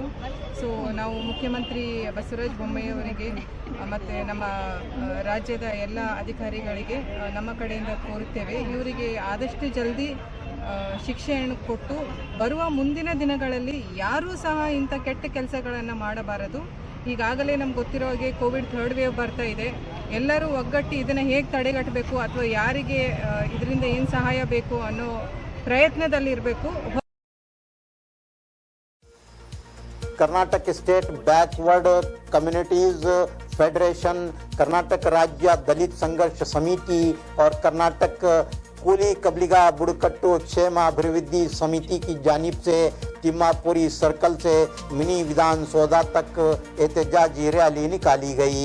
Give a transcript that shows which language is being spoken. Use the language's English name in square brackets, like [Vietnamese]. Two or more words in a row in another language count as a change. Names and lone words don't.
[Kannada] ಸೊ ನಾವು ಮುಖ್ಯಮಂತ್ರಿ ಬಸವರಾಜ ಬೊಮ್ಮಾಯಿ ಅವರಿಗೆ ಮತ್ತು ನಮ್ಮ ರಾಜ್ಯದ ಎಲ್ಲ ಅಧಿಕಾರಿಗಳಿಗೆ ನಮ್ಮ ಕಡೆಯಿಂದ ಕೋರುತ್ತೇವೆ, ಇವರಿಗೆ ಆದಷ್ಟು ಜಲ್ದಿ ಶಿಕ್ಷೆಯನ್ನು ಕೊಟ್ಟು ಬರುವ ಮುಂದಿನ ದಿನಗಳಲ್ಲಿ ಯಾರೂ ಸಹ ಇಂಥ ಕೆಟ್ಟ ಕೆಲಸಗಳನ್ನು ಮಾಡಬಾರದು. ಈಗಾಗಲೇ ನಮ್ಗೆ ಗೊತ್ತಿರೋ ಹಾಗೆ ಕೋವಿಡ್ 3rd ವೇವ್ ಬರ್ತಾ ಇದೆ. ಎಲ್ಲರೂ ಒಗ್ಗಟ್ಟಿ ಇದನ್ನು ಹೇಗೆ ತಡೆಗಟ್ಟಬೇಕು ಅಥವಾ ಯಾರಿಗೆ ಇದರಿಂದ ಏನು ಸಹಾಯ ಬೇಕು ಅನ್ನೋ ಪ್ರಯತ್ನದಲ್ಲಿರಬೇಕು. [Urdu] کرناٹک اسٹیٹ بیکورڈ کمیونیٹیز فیڈریشن، کرناٹک راجیہ دلت سنگھرش سمیتی اور کرناٹک قلی کبلیگا بڈکٹو کشیم ابھیوردھی سمیتی کی جانب سے تمّاپوری سرکل سے منی ودھان سودھا تک احتجاجی ریلی نکالی گئی.